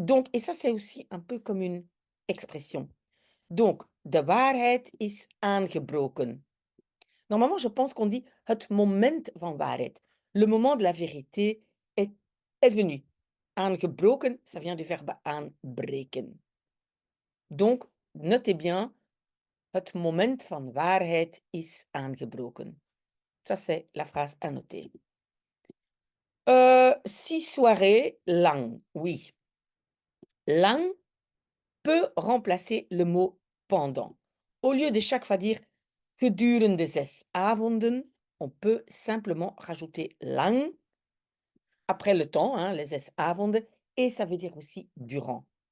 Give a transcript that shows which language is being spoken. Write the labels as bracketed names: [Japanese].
[French] Donc, et ça, c'est aussi un peu comme une expression. Donc, [Dutch] de waarheid is aangebroken. [French] Normalement, je pense qu'on dit [Dutch] het moment van waarheid. [French] Le moment de la vérité est venu. Aangebroken, ça vient du verbe aanbreken. Donc, notez bien, [Dutch] het moment van waarheid is aangebroken. [French] Ça, c'est la phrase à noter. 6 soirées lang, oui. Lang peut remplacer le mot pendant. Au lieu de chaque fois dire [Dutch] gedurende 6 avonden, [French] on peut simplement rajouter lang après le temps, hein, les 6 avonden, et ça veut dire aussi durant.